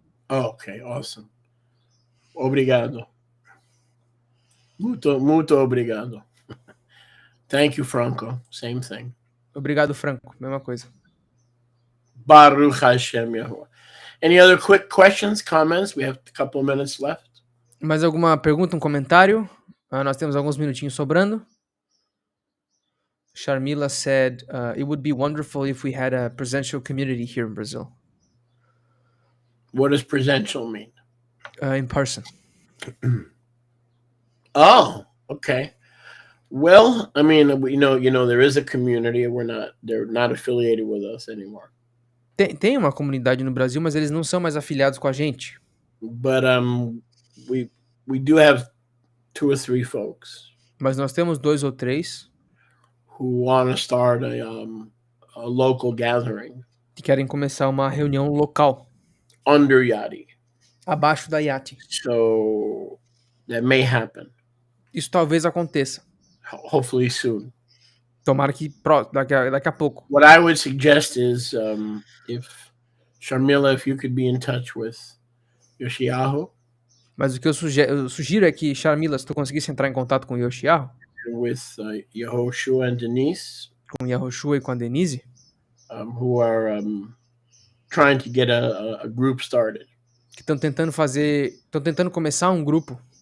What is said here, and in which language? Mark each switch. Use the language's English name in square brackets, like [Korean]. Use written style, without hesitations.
[English] Oh, okay, awesome. [Portuguese] Obrigado. Muito obrigado. [English] Thank you, Franco. Same thing. [Portuguese] Obrigado, Franco. Mesma coisa. [Hebrew] Baruch Hashem Yahuwah. [English] Any other quick questions, comments? We have a couple of minutes left. [Portuguese] Mais alguma pergunta, um comentário? Nós temos alguns minutinhos sobrando. [English] Sharmila said, it would be wonderful if we had a presential community here in Brazil. What does presential mean? In person. Oh, okay. Well, I mean, you know, there is a community. They're not affiliated with us anymore. [Portuguese] Tem uma comunidade no Brasil, mas eles não são mais afiliados com a gente. [English] But we do have 2 or 3 folks. [Portuguese] Mas nós temos 2 ou 3 [English] who want to start a local gathering [Portuguese] que querem começar uma reunião local [English] under Yadi. [Portuguese] Abaixo da Yati. [English] So that may happen. [Portuguese] Isso talvez aconteça. [English] Hopefully soon. [Portuguese] Tomara que daqui a pouco. [English] What I would suggest is if Sharmila, if you could be in touch with Yoshiyahu. [Portuguese] Mas o que eu sugiro é que, Sharmila, se tu conseguisse entrar em contato com Yoshiyahu, [English] with Yehoshua and Denise, [Portuguese] com Yehoshua e com a Denise, [English] who are trying to get a group started. [Portuguese] Que estão tentando começar um grupo.